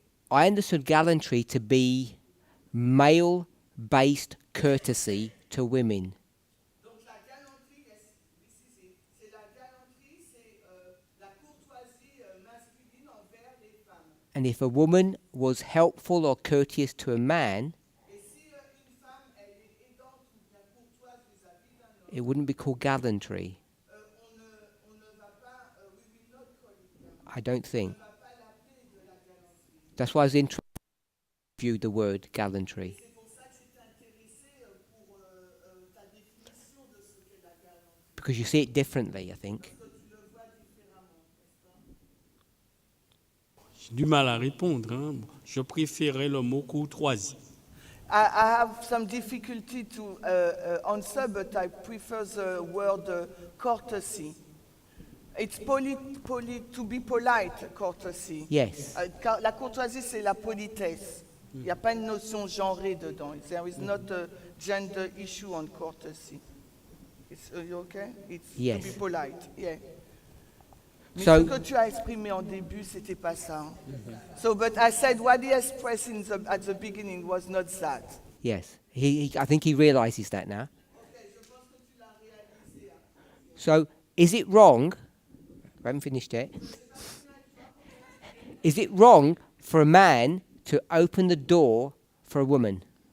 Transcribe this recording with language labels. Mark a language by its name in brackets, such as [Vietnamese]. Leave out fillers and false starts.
[English] I understood gallantry to be male-based courtesy to women. [French] Donc la galanterie, c'est la galanterie, c'est la courtoisie masculine envers les femmes. [English] And if a woman was helpful or courteous to a man, it wouldn't be called gallantry. I don't think. That's why I was interested in you the word gallantry. Because you see it differently, I think. [French] J'ai du mal à répondre. Hein. Je préférais le mot courtoisie. [English] I have some difficulty to answer, but I prefer the word courtesy. It's to be polite, courtesy. Yes. [French] La courtoisie, c'est la politesse. Il n'y a pas une notion genrée dedans. [English] There is not a gender issue on courtesy. Are you okay? It's Yes. to be polite. Yeah. Mais So- [French] ce que tu as exprimé en début, c'était pas ça. Hein? [English] So, but I said what he expressed at the beginning was not that. Yes. I think he realizes that now. So, is it wrong? I haven't finished yet. Is it wrong for a man to open the door for a woman?